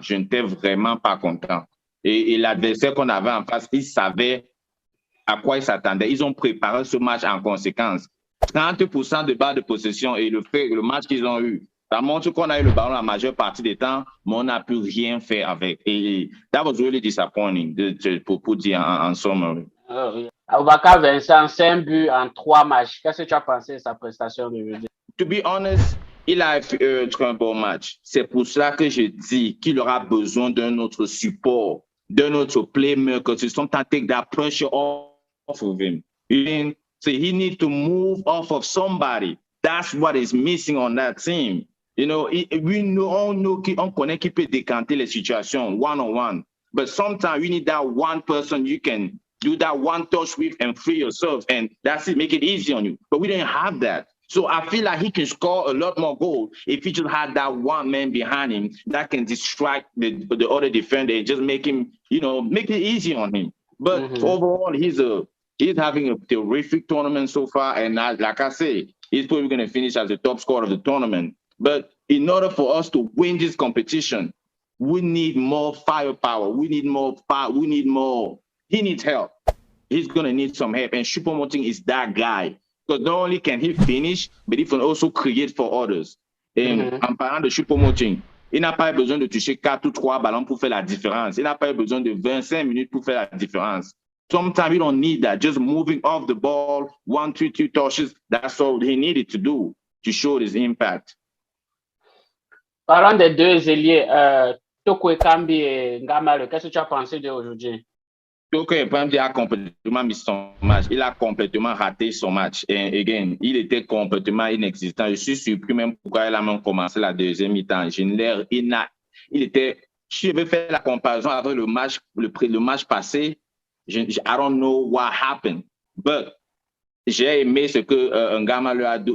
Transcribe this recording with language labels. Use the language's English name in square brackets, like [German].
[French] Je n'étais vraiment pas content. Et l'adversaire qu'on avait en face, il savait à quoi il s'attendait. Ils ont préparé ce match en conséquence. 30% de balles de possession et le match qu'ils ont eu, ça montre qu'on a eu le ballon la majeure partie des temps, mais on n'a pu rien faire avec. [English] Et that was really disappointing, pour dire en summary. [French] Oui. Aboubakar Vincent, 5 buts en 3 matchs. Qu'est-ce que tu as pensé de sa prestation d'aujourd'hui? To be honest, il a fait un bon match. C'est pour cela que je dis qu'il aura besoin d'un autre support, d'un autre playmaker to sometimes take that pressure off of him. [English] So he needs to move off of somebody. That's what is missing on that team. [French] On connaît qui peut décanter les situations one-on-one. [English] But sometimes you need that one person you can do that one touch with and free yourself. And that's it, make it easy on you. But we didn't have that. So I feel like he can score a lot more goals if he just had that one man behind him that can distract the other defender and just make him, make it easy on him. But overall, he's having a terrific tournament so far. And like I say, he's probably going to finish as the top scorer of the tournament. But in order for us to win this competition, we need more firepower. We need more power. We need more. He needs help. He's going to need some help. And Choupo-Moting is that guy. Because not only can he finish, but he can also create for others. [French] Et en parlant de Choupo-Moting, il n'a pas besoin de toucher 4 ou 3 ballons pour faire la différence. Il n'a pas besoin de 25 minutes pour faire la différence. [English] Sometimes you don't need that. Just moving off the ball, 1, 2, 2 touches, that's all he needed to do to show his impact. [French] Parlons des deux ailiers, Toko Ekambi et Ngamale, qu'est-ce que tu as pensé d'aujourd'hui? Toko Ekambi a complètement mis son match. Il a complètement raté son match. Et again, il était complètement inexistant. Je suis surpris même pourquoi il a même commencé la deuxième mi-temps. Je vais faire la comparaison avec le match passé. [English] I don't know what happened. [French] But j'ai aimé ce que Ngamale a dit.